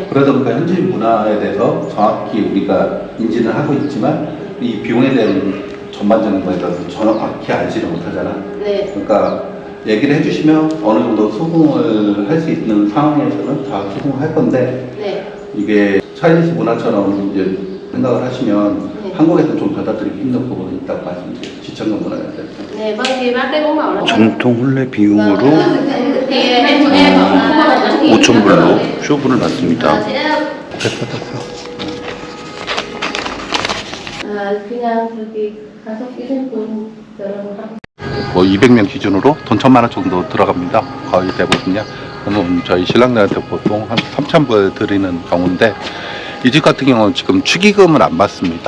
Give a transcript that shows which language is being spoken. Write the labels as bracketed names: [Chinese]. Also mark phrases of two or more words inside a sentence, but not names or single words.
[Korean] 그래서 그러니까 현지 문화에 대해서 정확히 우리가 인지는 하고 있지만 이 비용에 대한 전반적인 거에 대해서 정확히 알지를 못하잖아. 네. 그러니까 얘기를 해주시면 어느 정도 수긍을 할 수 있는 상황에서는 다 수긍을 할 건데 네. 이게 차이니스 문화처럼 이제 생각을 하시면 네. 한국에서는 좀 받아들이기 힘든 부분이 있다고 말씀드려요. 지청금 문화에 대해서. 네, [Vietnamese] vâng thì bác đấy cũng bảo là [Korean] 전통 혼례 비용으로 [Vietnamese] thì em bảo là [Korean] 5,000불로 쇼분을 받습니다. 그냥 저기 가서 끼는 분 결혼하고. 뭐 200명 기준으로 돈 1,000만 원 정도 들어갑니다. 거의 대부분요. 그러면 저희 신랑들한테 보통 한 3,000불 드리는 경우인데 이 집 같은 경우는 지금 축의금을 안 받습니다.